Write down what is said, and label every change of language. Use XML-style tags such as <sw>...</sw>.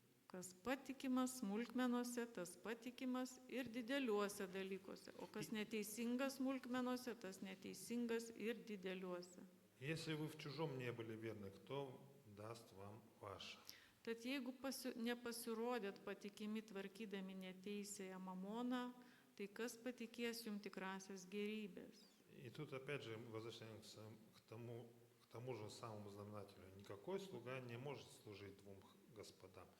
<lt>Kas patikimas smulkmenose, tas patikimas ir dideliuose dalykuose. O kas neteisingas smulkmenose, tas neteisingas ir dideliuose.</lt> <ru>Если вы в чужом не были верны, кто даст вам ваше?</ru> <lt>Tad jeigu nepasirodėt patikimi tvarkydami neteisėją mamoną, tai kas patikės jums tikrasias gerybės?</lt> <ru>И тут опять же возвращаемся к тому же самому знаменателю. Никакой слуга не может служить двум господам.</ru>